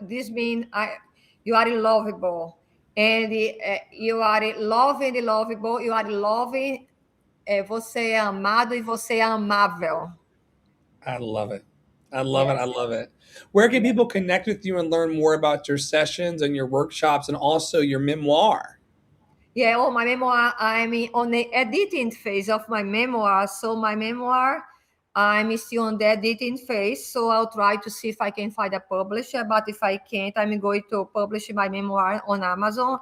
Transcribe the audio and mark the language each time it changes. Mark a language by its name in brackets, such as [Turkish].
[English] This means you are lovable. And you are loved and lovable. You are loving. [Portuguese] Você é amado e você é amável. [English] I love it. I love it. I Yes. love it. Where can Yes. people connect with you and learn more about your sessions and your workshops and also your memoir? Yeah, oh, my memoir, I'm on the editing phase of my memoir. So my memoir, I'm still on the editing phase. So I'll try to see if I can find a publisher. But if I can't, I'm going to publish my memoir on Amazon.